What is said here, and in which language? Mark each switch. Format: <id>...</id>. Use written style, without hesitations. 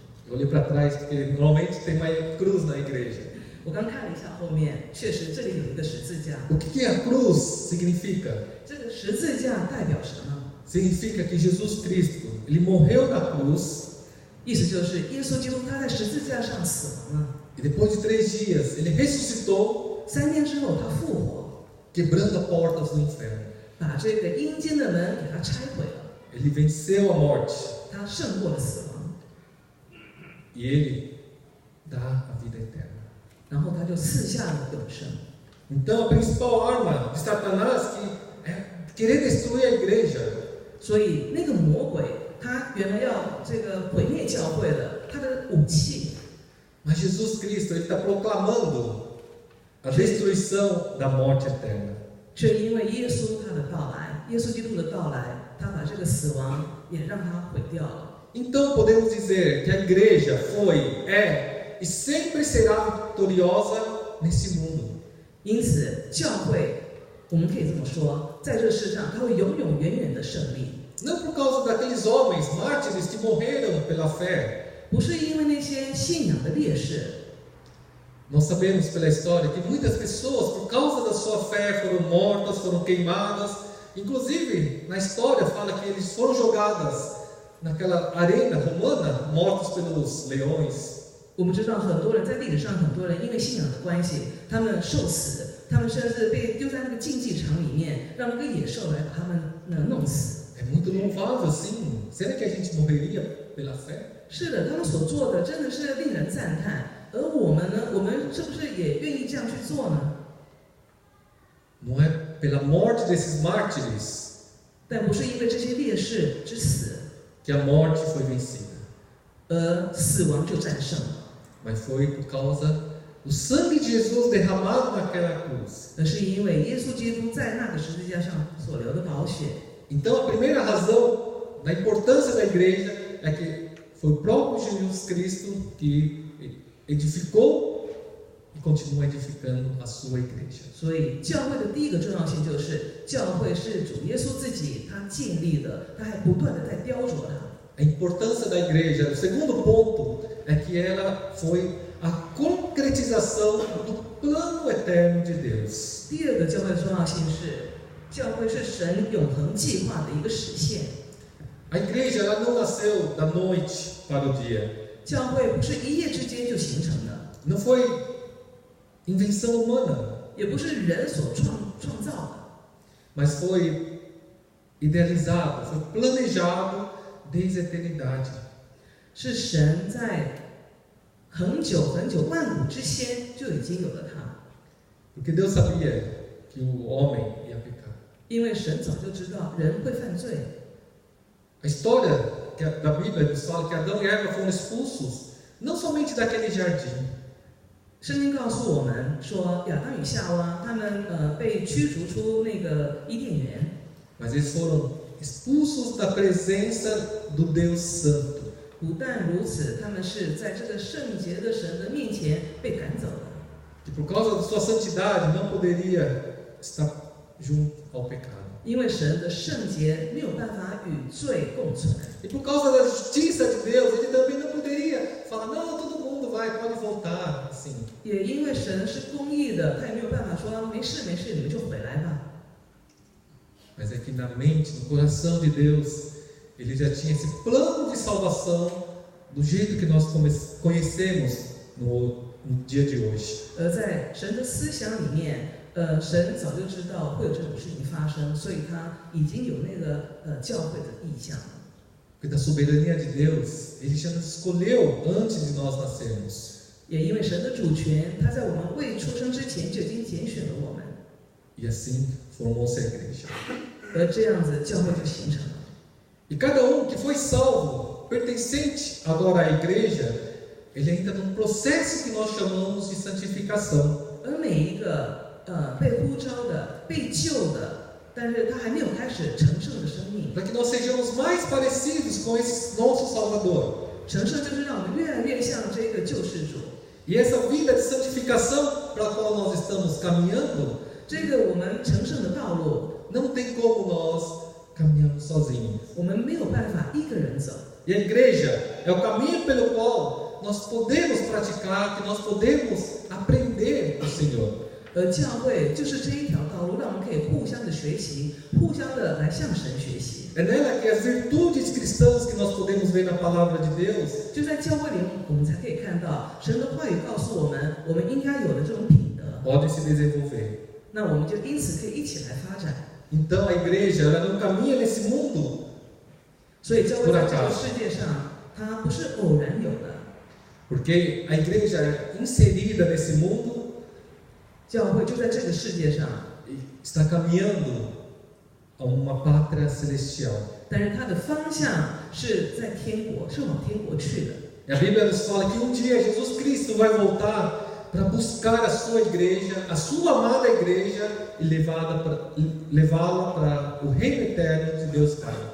<pt>Eu olhei para trás porque normalmente tem uma cruz na igreja.</pt> <zh>我刚看了一下后面，确实这里有一个十字架。</zh> <pt>O que a cruz significa?</pt> <zh>这个十字架代表什么？</zh> <pt>Significa que Jesus Cristo, ele morreu na cruz</pt> <zh>意思就是耶稣基督他在十字架上死亡了，</zh> <pt>e depois de 3 dias ele ressuscitou,</pt> <zh>3天之后他复活，</zh> <pt>quebrando as portas do inferno.</pt> <zh>把这个阴间的门给他拆毁了，</zh> <pt>Ele venceu a morte</pt> <zh>他胜过了死亡，</zh> <pt>e ele dá a vida eterna.</pt> <zh>然后他就赐下了永生。</zh> <pt>Então, a principal arma de Satanás é querer destruir a igreja.</pt> <zh>所以那个魔鬼他原来要这个毁灭教会的，他的武器。</zh> <pt>Mas Jesus Cristo, ele está proclamando a destruição da morte eterna.</pt> <zh>却因为耶稣他的到来，耶稣基督的到来，他把这个死亡也让他毁掉了。</zh> <pt>Então, podemos dizer que a igreja foi, é e sempre será vitoriosa nesse mundo.</pt> <zh>因此，教会我们可以这么说，在这世上，它会永永远远的胜利。</zh> <pt>Não por causa daqueles homens mártires que morreram pela fé.</pt> <zh>不是因为那些信仰的烈士，</zh> <pt>Nós sabemos pela história que muitas pessoas, por causa da sua fé, foram mortas, foram queimadas. Inclusive, na história fala que eles foram jogadas naquela arena romana, mortos pelos leões.</pt> <zh>我们知道很多人在历史上，很多人因为信仰的关系，他们受死，他们甚至被丢在那个竞技场里面，让那个野兽来把他们弄死。</zh> <pt>É muito louvável, sim. Será que a gente morreria pela fé?</pt> <zh>是的，他们所做的真的是令人赞叹。而我们呢？我们是不是也愿意这样去做呢？</zh> <pt>Não é pela morte desses mártires</pt> <zh>但不是因为这些烈士之死，</zh> <pt>que a morte foi vencida,</pt> <zh>而死亡就战胜了，</zh> <pt>mas foi por causa o sangue de Jesus derramado naquela cruz.</pt> <zh>而是因为耶稣基督在那个十字架上所流的宝血。</zh> <pt>Então, a primeira razão da importância da igreja é que foi o próprio Jesus Cristo que edificou e continua edificando a sua igreja.</pt> <zh>所以教会的第一个重要性就是，教会是主耶稣自己他建立的，他还不断的在雕琢它。</zh> <pt>A importância da igreja, o segundo ponto, é que ela foi a concretização do plano eterno de Deus.</pt> <zh>第二个教会的重要性是，教会是神永恒计划的一个实现。</zh> <pt>A igreja ela não nasceu da noite para o dia.</pt> <zh>教会不是一夜之间就形成的，</zh> <pt>Não foi invenção humana,</pt> <zh>也不是人所创造的，</zh> <pt>mas foi idealizado, foi planejado desde a eternidade.</pt> <zh>是神在很久很久万古之先就已经有了它。</zh> <pt>Porque Deus sabia que o homem ia pecar.</pt> <zh>因为神早就知道人会犯罪。</zh> <pt>A história da Bíblia nos fala que Adão e Eva foram expulsos, não somente daquele jardim,</pt> <zh>圣经告诉我们说，亚当与夏娃他们被驱逐出那个伊甸园，</zh> <pt>mas eles foram expulsos da presença do Deus Santo.</pt> <zh>不但如此，他们是在这个圣洁的神的面前被赶走的。</zh> <pt>Que por causa da sua santidade não poderia estar junto ao pecado.</pt> <zh>因为神的圣洁没有办法与罪共存，</zh> <pt>E por causa da justiça de Deus, ele também não poderia falar, não, todo mundo vai, pode voltar, assim.</pt> <zh>也因为神是公义的，他也没有办法说没事没事，你们就回来吧。</zh> <pt>Mas é que na mente, no coração de Deus, ele já tinha esse plano de salvação do jeito que nós conhecemos no dia de hoje.</pt> <zh>而在神的思想里面，神早就知道会有这种事情发生，所以他已经有那个教会的意向了。</zh> <pt>Porque da soberania de Deus, ele já nos escolheu antes de nós nascermos.</pt> <zh>也因为神的主权，他在我们未出生之前就已经拣选了我们，</zh> <pt>E assim formou-se a igreja.</pt> <zh>而这样子教会就形成了。</zh> <pt>E cada que foi salvo, pertencente agora à igreja, ele ainda está num processo que nós chamamos de santificação.</pt> <zh>而每一个被呼召的、被救的，但是他还没有开始成圣的生命，</zh> <pt>Para que nós sejamos mais parecidos com esse nosso Salvador.</pt> <zh>成圣就是让我们越来越像这个救世主。</zh> <pt>E essa vida de santificação para a qual nós estamos caminhando,</pt> <zh>这个我们成圣的道路，</zh> <pt>não tem como nós caminharmos sozinhos.</pt> <zh>我们没有办法一个人走。</zh> <pt>E a igreja é o caminho pelo qual nós podemos praticar, que nós podemos aprender do Senhor.</pt> <zh>而教会就是这一条道路，让我们可以互相的学习，互相的来向神学习。</zh> <pt>É nela que as virtudes cristãs que nós podemos ver na palavra de Deus</pt> <zh>就在教会里，我们才可以看到神的话语告诉我们，我们应该有的这种品德。</zh> <pt>podem se desenvolver.</pt> <zh>那我们就因此可以一起来发展。</zh> <pt>Então a igreja ela não caminha nesse mundo</pt> <zh>所以教会在这个世界上，它不是偶然有的。</zh> <pt>porque a igreja é inserida nesse mundo</pt> <zh>教会就在这个世界上，</zh> <pt>e está caminhando a uma pátria celestial.</pt> <zh>但是它的方向是在天国，是往天国去的。</zh> <pt>E a Bíblia nos fala que um dia Jesus Cristo vai voltar para buscar a sua igreja, a sua amada igreja, e levá-la para o reino eterno de Deus Pai.</pt>